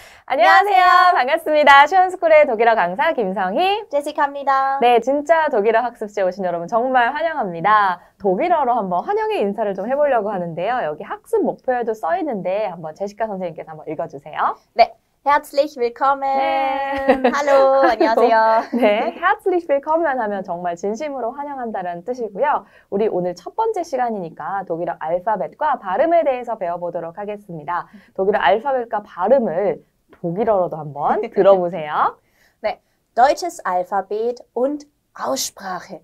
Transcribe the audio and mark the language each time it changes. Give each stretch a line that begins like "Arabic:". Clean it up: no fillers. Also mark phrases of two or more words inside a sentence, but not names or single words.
Korean: 안녕하세요. 반갑습니다. 시원스쿨의 독일어 강사 김성희, 제시카입니다. 네, 진짜 독일어 학습지에 오신 여러분 정말 환영합니다. 독일어로 한번 환영의 인사를 좀 해보려고 하는데요. 여기 학습 목표에도 써 있는데 한번 제시카 선생님께서 한번 읽어주세요. 네,
German: herzlich willkommen.
Korean: 네. 할로, 안녕하세요. 네,
German: herzlich willkommen
Korean: 하면 정말 진심으로 환영한다는 뜻이고요. 우리 오늘 첫 번째 시간이니까 독일어 알파벳과 발음에 대해서 배워보도록 하겠습니다. 독일어 알파벳과 발음을 독일어로도 한번 들어보세요. 네,
German: deutsches Alphabet und Aussprache.